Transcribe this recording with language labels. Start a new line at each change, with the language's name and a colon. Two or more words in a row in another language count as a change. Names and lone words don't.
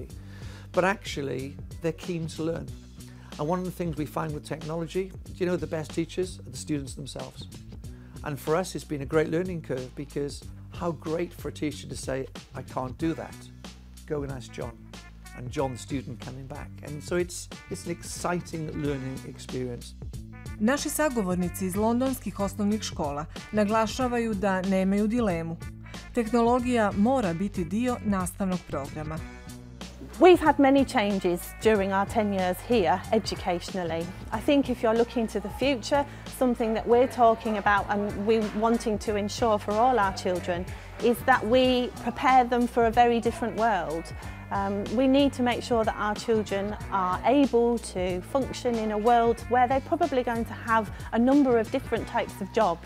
English: But actually, they're keen to learn. And one of the things we find with technology, the best teachers are the students themselves. And for us, it's been a great learning curve because how great for a teacher to say, I can't do that. Go and ask John. And John, the student, coming back. And so it's an exciting learning experience.
Serbian: Naši sagovornici iz londonskih osnovnih škola naglašavaju da nemaju dilemu. Tehnologija mora biti dio nastavnog programa.
English: We've had many changes during our 10 years here educationally. I think if you're looking to the future, something that we're talking about and we're wanting to ensure for all our children is that we prepare them for a very different world. We need to make sure that our children are able to function in a world where they're probably going to have a number of different types of jobs.